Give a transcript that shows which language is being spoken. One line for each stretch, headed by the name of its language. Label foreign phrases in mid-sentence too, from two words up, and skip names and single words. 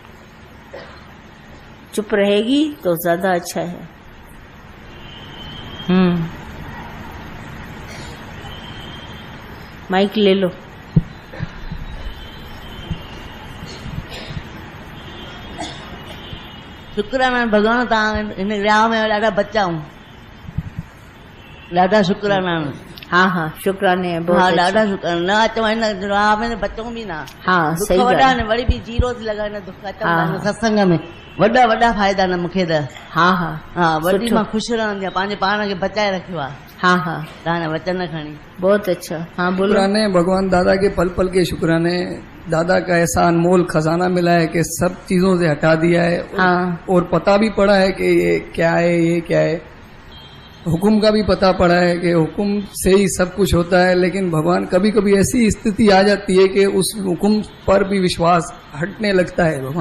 Hindi: चुप रहेगी तो ज्यादा अच्छा है। माइक ले लो।
Sindhi: शुक्राना भगवान तव्हां हिन विहांउ में ॾाढा बचा हूं। ॾाढा शुक्राना।
Hindi: हाँ हाँ शुक्राने है बहुत। हाँ अच्छा।
Sindhi: ॾाढा शुक्राना। न अचो हिन विहांउ में बचूं बि न। हाँ दुख सही वॾा ॻाल्हि। न, वरी बि जीरो थी लॻा न दुख अचनि हाँ, था न सत्संग में। वॾा वॾा फ़ाइदा न मूंखे त। हाँ हाँ हाँ वॾी सुठो। मां ख़ुशि रहंदी आहियां, पंहिंजे पाण खे बचाए रखियो आहे। हाँ हाँ तव्हां वचन खणी।
Hindi: बहुत अच्छा। हाँ बोलो। शुक्राने भगवान दादा के पल पल के शुक्राने। दादा का ऐसा अनमोल खजाना मिला है कि सब चीजों से हटा दिया है। हाँ। और पता भी पड़ा है कि ये क्या है, ये क्या है। हुक्म का भी पता पड़ा है कि हुक्म से ही सब कुछ होता है, लेकिन भगवान कभी कभी ऐसी स्थिति आ जाती है कि उस हुक्म पर भी विश्वास हटने लगता है भगवान।